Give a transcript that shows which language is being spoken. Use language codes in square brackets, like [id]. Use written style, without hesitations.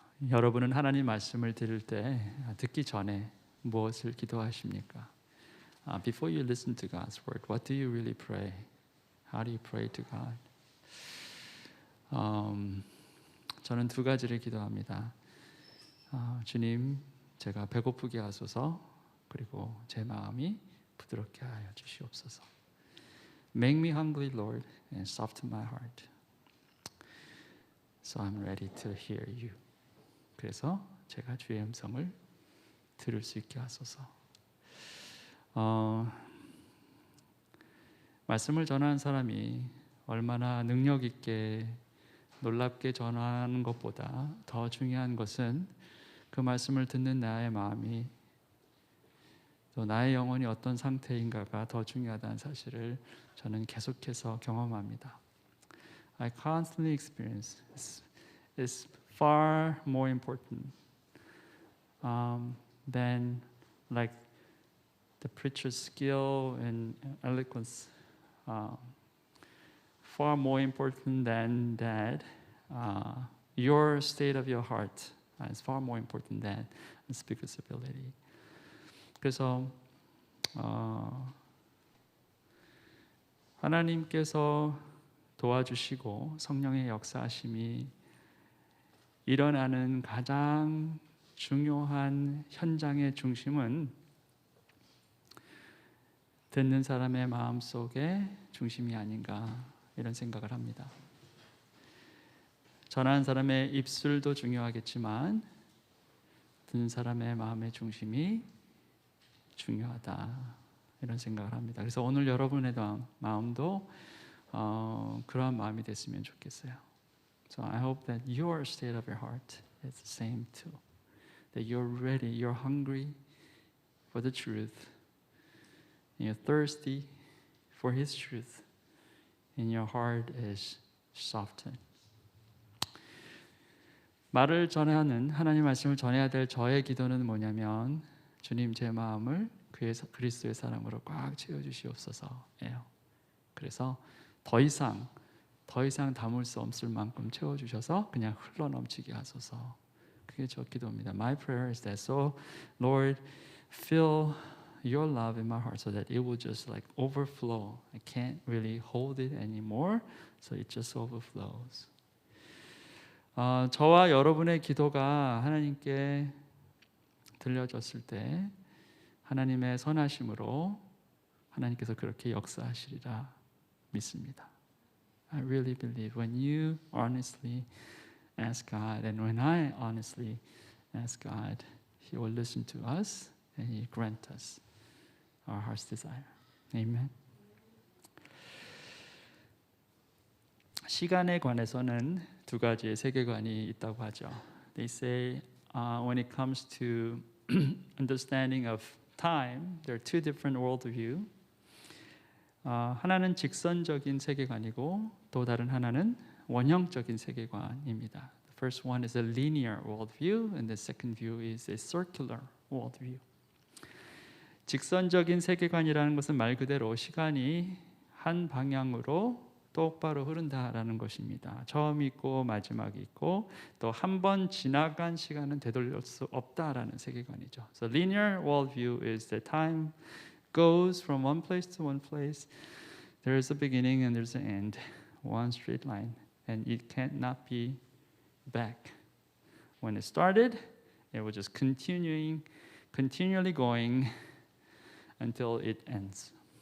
[ko] 여러분은 하나님 말씀을 들을 때 듣기 전에 무엇을 기도하십니까? [en] Before you listen to God's word, what do you really pray? How do you pray to God? [ko] 저는 두 가지를 기도합니다. 주님, 제가 배고프게 하소서, 그리고 제 마음이 부드럽게 하여 주시옵소서. [en] Make me hungry, Lord, and soften my heart. So I'm ready to hear you. [ko] 그래서 제가 주의 음성을 들을 수 있게 하소서. 말씀을 전하는 사람이 얼마나 능력 있게 놀랍게 전하는 것보다 더 중요한 것은 그 말씀을 듣는 나의 마음이 또 나의 영혼이 어떤 상태인가가 더 중요하다는 사실을 저는 계속해서 경험합니다. [en] I constantly experience it's far more important than like the preacher's skill and eloquence. Far more important than that, your state of your heart is far more important than the speaker's ability. [ko] 그래서 하나님께서 도와주시고 성령의 역사하심이 일어나는 가장 중요한 현장의 중심은 듣는 사람의 마음속에 중심이 아닌가 이런 생각을 합니다. 전하는 사람의 입술도 중요하겠지만 듣는 사람의 마음의 중심이 중요하다 이런 생각을 합니다. 그래서 오늘 여러분의 마음도 그러한 마음이 됐으면 좋겠어요. [en] So I hope that your state of your heart is the same too. That you're ready, you're hungry for the truth, and you're thirsty for His truth, and your heart is softened. [ko] 말을 전하는 하나님 말씀을 전해야 될 저의 기도는 뭐냐면 주님 제 마음을 그리스도의 사랑으로 꽉 채워주시옵소서예요. 그래서 더 이상 담을 수 없을 만큼 채워주셔서 그냥 흘러넘치게 하소서. 그게 저 기도입니다. [en] My prayer is that so, Lord, fill your love in my heart so that it will just like overflow. I can't really hold it anymore, so it just overflows. [ko] 저와 여러분의 기도가 하나님께 들려졌을 때 하나님의 선하심으로 하나님께서 그렇게 역사하시리라 믿습니다. [en] I really believe when you honestly ask God and when I honestly ask God, He will listen to us and He grant us our heart's desire. Amen. [ko] 시간에 관해서는 두 가지의 세계관이 있다고 하죠. [en] They say when it comes to understanding of time, there are two different worldview. [ko] 하나는 직선적인 세계관이고 또 다른 하나는 원형적인 세계관입니다. [en] The first one is a linear worldview, and the second view is a circular worldview. [ko] 직선적인 세계관이라는 것은 말 그대로 시간이 한 방향으로 똑바로 흐른다라는 것입니다. 처음이 있고 마지막이 있고 또 한 번 지나간 시간은 되돌릴 수 없다라는 세계관이죠. [en] So linear worldview is that time goes from one place to one place. There is a beginning and there's an end. One straight line. And it cannot be back. When it started, it was just continually going until it ends.